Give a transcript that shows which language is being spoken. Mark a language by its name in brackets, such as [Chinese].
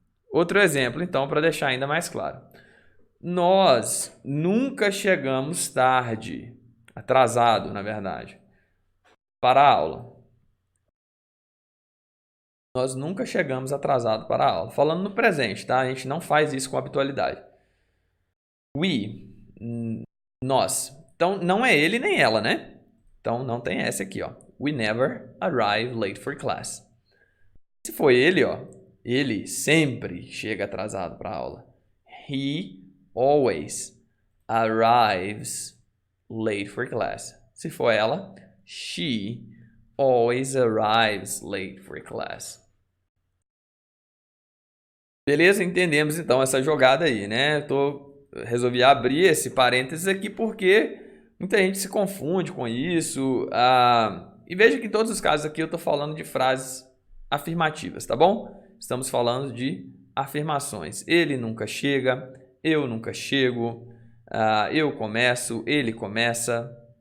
[Portuguese] Outro exemplo, então, para deixar ainda mais claro. Nós nunca chegamos tarde, atrasado, na verdade, para a aula. Nós nunca chegamos atrasado para a aula. Falando no presente, tá? A gente não faz isso com habitualidade. We, nós. Então, não é ele nem ela, né? Então, não tem essa aqui, ó. [English] we never arrive late for class. [Portuguese] Se foi ele, ó, ele sempre chega atrasado para a aula. [English] He always arrives late for class. [Portuguese] Se for ela, [English] she always arrives late for class. [Portuguese] Beleza? Entendemos então essa jogada aí, né? Resolvi abrir esse parênteses aqui porque muita gente se confunde com isso. E veja que em todos os casos aqui eu estou falando de frases afirmativas, tá bom? Estamos falando de afirmações. Ele nunca chega, eu nunca chego, eu começo, ele começa.